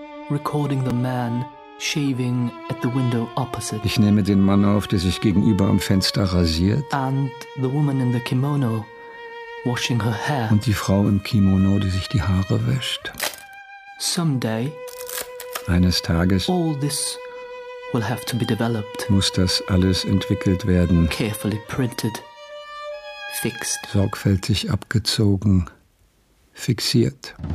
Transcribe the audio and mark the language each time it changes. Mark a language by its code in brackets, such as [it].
[en] Recording the man shaving at the window opposite. [de] Ich nehme den Mann auf, der sich gegenüber am Fenster rasiert. [en] And the woman in the kimono washing her hair. [de] Und die Frau im Kimono, die sich die Haare wäscht. [en] Someday. [de] Eines Tages. [en] All this will have to be developed. [de] Muss das alles entwickelt werden. [en] Carefully printed, fixed. [de] Sorgfältig abgezogen, fixiert.